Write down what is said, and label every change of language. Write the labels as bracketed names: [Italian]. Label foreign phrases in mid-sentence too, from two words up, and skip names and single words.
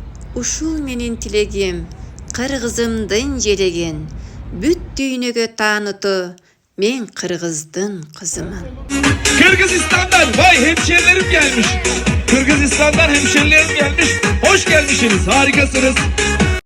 [Kyrgyz] Ушул менин тилегим, кыргызымдын желегин, бүт дүйнөгө таанытуу, мен кыргыздын кызымын. [Turkish] Kırgızistan'dan vay hemşerilerim gelmiş. Kırgızistan'dan hemşerilerim gelmiş. Hoş gelmişsiniz. Harikasınız.